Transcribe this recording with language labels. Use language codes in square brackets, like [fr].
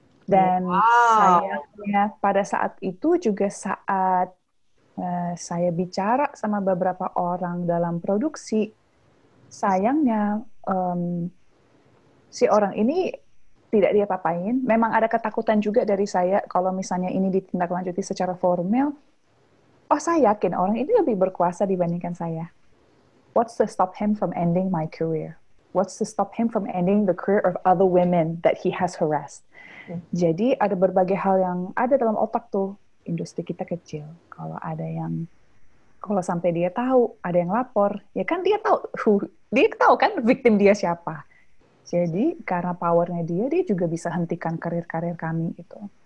[id] Dan sayangnya pada saat itu juga saat saya bicara sama beberapa orang dalam produksi, sayangnya si orang ini tidak diapa-apain. Memang ada ketakutan juga dari saya kalau misalnya ini ditindaklanjuti secara formal. Oh, saya yakin orang ini lebih berkuasa dibandingkan saya. [en] What's to stop him from ending my career? What's to stop him from ending the career of other women that he has harassed? [id] Jadi ada berbagai hal yang ada dalam otak tuh. Industri kita kecil. Kalau sampai dia tahu, ada yang lapor, ya kan dia tahu kan victim dia siapa. Jadi karena powernya dia juga bisa hentikan karir-karir kami gitu.